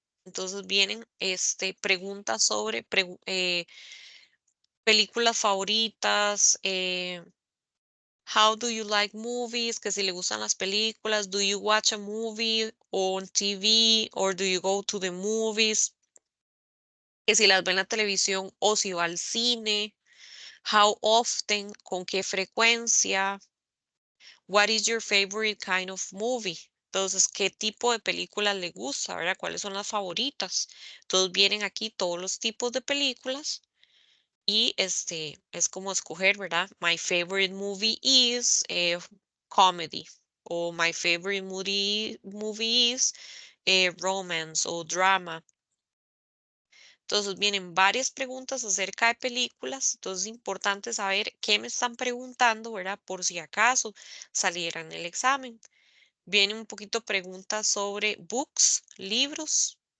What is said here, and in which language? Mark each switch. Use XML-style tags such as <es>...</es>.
<es>Entonces vienen preguntas sobre películas favoritas,</es> <en>how do you like movies,</en> <es>que si le gustan las películas,</es> <en>do you watch a movie on TV or do you go to the movies,</en> <es>que si las ve en la televisión o si va al cine,</es> <en>how often,</en> <es>con qué frecuencia,</es> <en>what is your favorite kind of movie.</en> <es>Entonces, ¿qué tipo de películas le gusta, verdad? ¿Cuáles son las favoritas? Entonces vienen aquí todos los tipos de películas y es como escoger, ¿verdad?</es> <en>My favorite movie is comedy o my favorite movie is romance o drama.</en> <es>Entonces vienen varias preguntas acerca de películas, entonces es importante saber qué me están preguntando, ¿verdad? Por si acaso saliera en el examen. Viene un poquito preguntas sobre books, libros.</es>